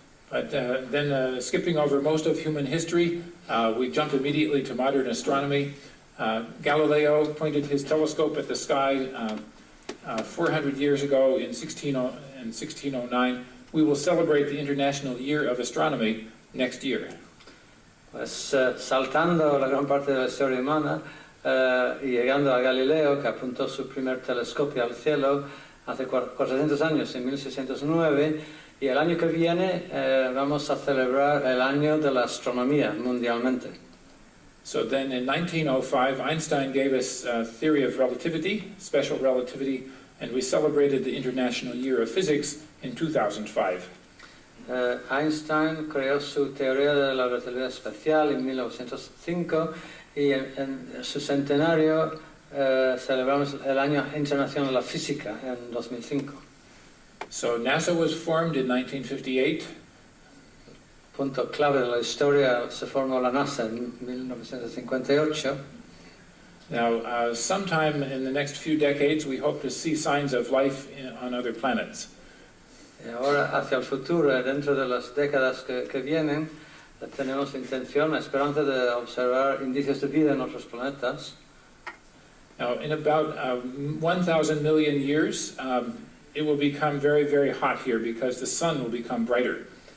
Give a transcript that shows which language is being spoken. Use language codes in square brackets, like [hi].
[en] But then skipping over most of human history, we jump immediately to modern astronomy. Galileo pointed his telescope at the sky 400 years ago in 1609. We will celebrate the International Year of Astronomy next year. [es] Pues saltando la gran parte de la historia humana y llegando a Galileo, que apuntó su primer telescopio al cielo hace 400 años, en 1609, y el año que viene vamos a celebrar el año de la astronomía mundialmente. [en] So then in 1905, Einstein gave us a theory of relativity, special relativity, and we celebrated the International Year of Physics in 2005. [es] Einstein creó su teoría de la relatividad especial en 1905 y en su centenario celebramos el Año Internacional de la Física en 2005. [en] So NASA was formed in 1958. [es] Punto clave de la historia, se formó la NASA en 1958. [en] Now, sometime in the next few decades, we hope to see signs of life on other planets. [es] Y ahora, hacia el futuro, dentro de las décadas que vienen, tenemos intención, esperanza de observar indicios de vida en otros planetas. [en] Now, in about 1,000 million years, it will become very, very hot here because the sun will become brighter.